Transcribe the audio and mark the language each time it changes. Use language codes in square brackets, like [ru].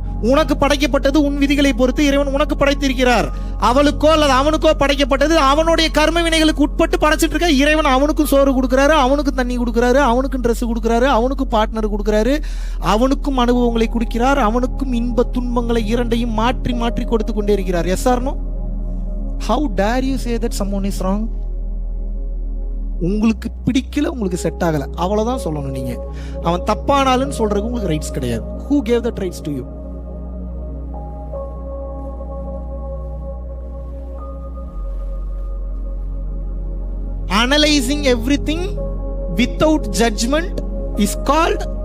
[ta] உனக்கு படைக்கப்பட்டது உன் விதிகளை பொறுத்து இறைவன் உனக்கு படைத்திருக்கிறார். அவளுக்கோ அல்லது அவனுக்கோ படைக்கப்பட்டது அவனுடைய கர்ம வினைகளுக்கு உட்பட்டு படைச்சிட்டு இருக்க. இறைவன் அவனுக்கும் சோறு கொடுக்கிறாரு, அவனுக்கும் தண்ணி கொடுக்கிறாரு, அவனுக்கும் ட்ரெஸ் கொடுக்கிறாரு, அவனுக்கும் பார்ட்னர் கொடுக்கிறாரு, அவனுக்கும் அனுபவங்களை கொடுக்கிறார், அவனுக்கும் இன்ப துன்பங்களை இரண்டையும் மாற்றி மாற்றி கொடுத்து கொண்டே இருக்கிறார். S R no? [en] How dare you say that someone is wrong? [ta] உங்களுக்கு பிடிக்கல, உங்களுக்கு செட் ஆகல, அவ்வளவுதான் சொல்லணும். நீங்க அவன் தப்பானாலும் சொல்றதுக்கு உங்களுக்கு ரைட்ஸ் கிடையாது. [en] Who gave that rights to you? Analyzing everything without judgment is called